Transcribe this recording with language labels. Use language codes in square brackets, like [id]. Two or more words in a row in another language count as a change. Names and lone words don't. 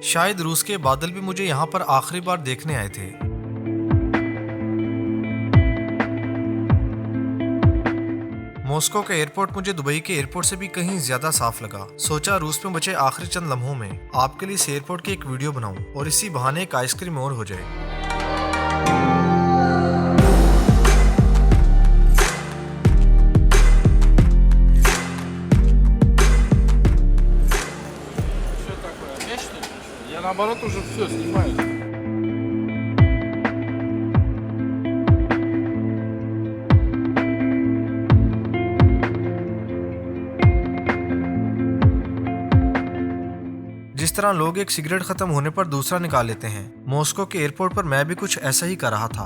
[hi] शायद रूस के बादल भी मुझे यहाँ पर आखिरी बार देखने आए थे। मॉस्को का एयरपोर्ट मुझे दुबई के एयरपोर्ट से भी कहीं ज्यादा साफ लगा। सोचा रूस में बचे आखिरी चंद लम्हों में आपके लिए इस एयरपोर्ट की एक वीडियो बनाऊं और इसी बहाने एक आइसक्रीम और हो जाए। [ru] Я наоборот уже все снимаю. [hi] जिस तरह लोग एक सिगरेट खत्म होने पर दूसरा निकाल लेते हैं, मॉस्को के एयरपोर्ट पर मैं भी कुछ ऐसा ही कर रहा था।